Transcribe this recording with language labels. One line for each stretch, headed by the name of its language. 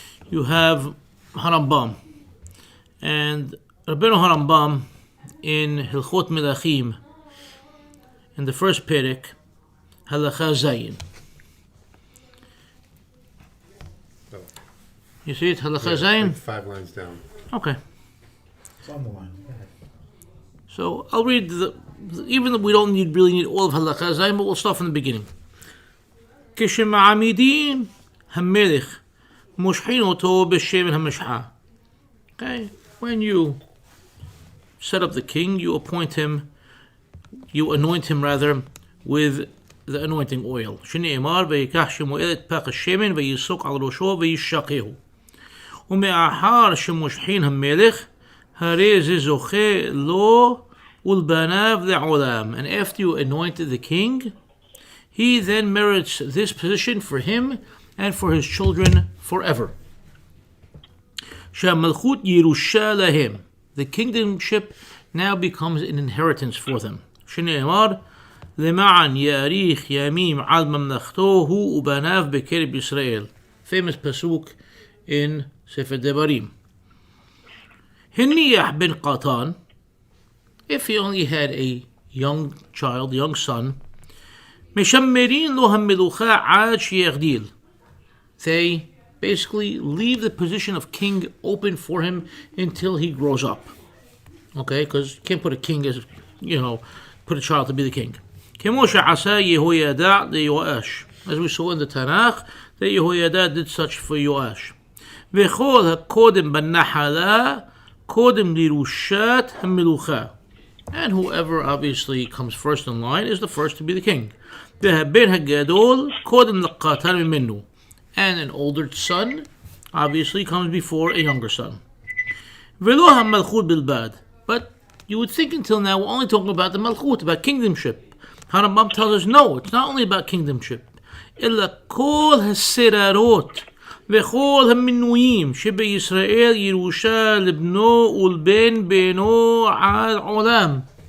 English: You have Harambam, and Rabbeinu Harambam in Hilchot Melachim, in the first perek, Halacha Zayin. You see it, Halacha Zayin? Like 5 lines down. Okay. It's on the line. So I'll read even though we don't really need all of Halacha Zayin, but we'll start from the beginning.
Hebrew: כשמעמידים המלך מושחין אותו בשמן המשחה.
English: Okay, when you set up the king, you anoint him with the anointing oil.
Hebrew: שנאמר ויקח שמואל את פח השמן ויסוק על ראשו וישקהו. ומאחר שמושחין המלך, הרי זה זוכה לו ולבניו לעולם.
English: And after you anointed the king, he then merits this position for him and for his children forever.
Hebrew: שהמלכות ירושה להם.
English: The kingdomship now becomes an inheritance for them.
Hebrew: שנאמר למען יאריך ימים על ממלכתו הוא ובניו בקרב ישראל.
English: Famous pasuk in Sefer Devarim.
Hebrew: הניח בן קטן,
English: if he only had a young child, young son,
Hebrew: משמרין לו המלוכה עד שיגדיל.
English: They basically leave the position of king open for him until he grows up. Okay, because you can't put a king as, put a child to be the king.
Hebrew: כמו שעשה יהוידע ליואש.
English: As we saw in the Tanakh, that Yehoiada did such for Yoash.
Hebrew: וכל הקודם בנחלה, קודם לירושת המלוכה.
English: And whoever obviously comes first in line is the first to be the king.
Hebrew: והבן הגדול, קודם לקטן ממנו.
English: And an older son obviously comes before a younger son.
Hebrew: ולא המלכות בלבד.
English: But you would think until now we're only talking about the malchut, about kingdomship. Harambam tells us no, it's not only about kingdomship.
Hebrew: אלא כל הסררות וכל המינויים שבישראל ירושה לבנו ולבן בנו עד עולם.